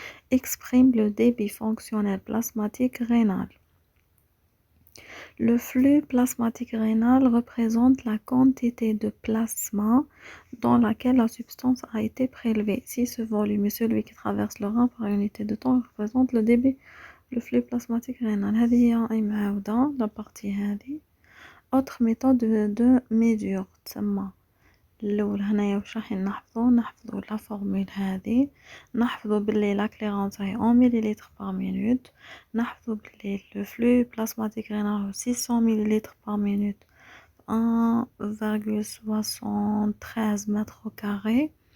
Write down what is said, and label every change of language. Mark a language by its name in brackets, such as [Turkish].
[French] Exprime le débit fonctionnel plasmatique rénal. Le flux plasmatique rénal représente la quantité de plasma dans laquelle la substance a été prélevée. Si ce volume est celui qui traverse le rein par unité de temps, il représente le débit, le flux plasmatique rénal. [Arabic] هذه هي معاودة [French] la partie [Arabic] هذه. [French] Autre méthode de mesure [Arabic] تسمى الأول هنايا واش راح نحفظو لا فورمول هذه، نحفظو بلي لا كليرونس راهي [French] en millilitres par minute، [Arabic] نحفظو بلي [French] le flux plasmatique rénal 600 millilitres par minute 1,73 mètres carrés.